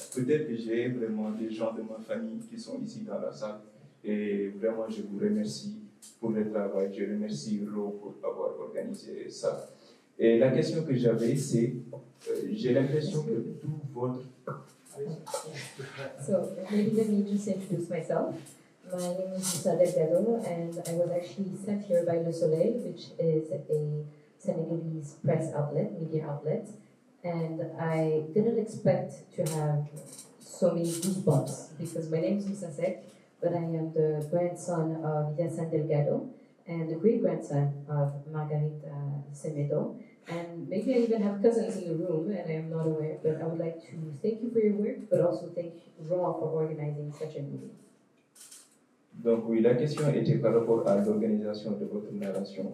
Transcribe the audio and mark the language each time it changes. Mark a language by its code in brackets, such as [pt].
[fr] Peut-être que j'ai vraiment des gens de ma famille qui sont ici dans la salle. Et vraiment, je vous remercie pour le travail. Je remercie Ro pour avoir organisé ça. Et la question que j'avais, c'est, j'ai l'impression que tout votre... [en] So, maybe let me just introduce myself. My name is Moussa Delgado, and I was actually sent here by Le Soleil, which is a Senegalese press outlet, media outlet. And I didn't expect to have so many goosebumps, because my name is Moussa Seck, but I am the grandson of Hyacinthe Delgado. and the great-grandson of Margarita Semedo. And maybe I even have cousins in the room, and I am not aware, but I would like to thank you for your work, but also thank Raw for organizing such a meeting. [fr] Donc oui, la question était par rapport à l'organisation de votre narration.